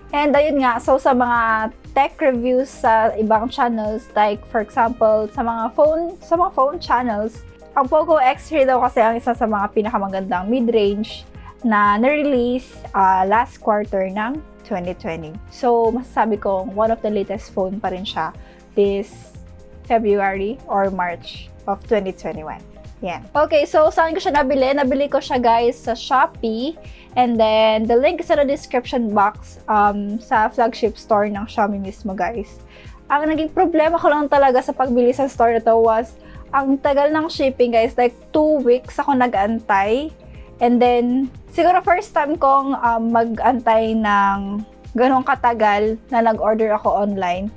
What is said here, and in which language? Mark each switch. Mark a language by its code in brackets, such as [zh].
[tl] And ayun nga, so sa mga tech reviews sa ibang channels, like for example, sa mga phone channels, ang POCO X3 daw kasi ang isa sa mga pinakamagandang mid-range na na-release last quarter ng 2020. [en] So, masasabi kong one of the latest phone pa rin siya this February or March of 2021. [tl] Yan. [en] Okay, so saan ko siya nabili? Nabili ko siya guys sa Shopee, and then the link is in the description box sa flagship store ng Xiaomi mismo guys. [tl] Ang naging problema ko lang talaga sa pagbili sa store na to was ang tagal ng shipping guys, like 2 weeks ako nag-antay, and then siguro first time kong mag-antay ng ganong katagal na nag-order ako online.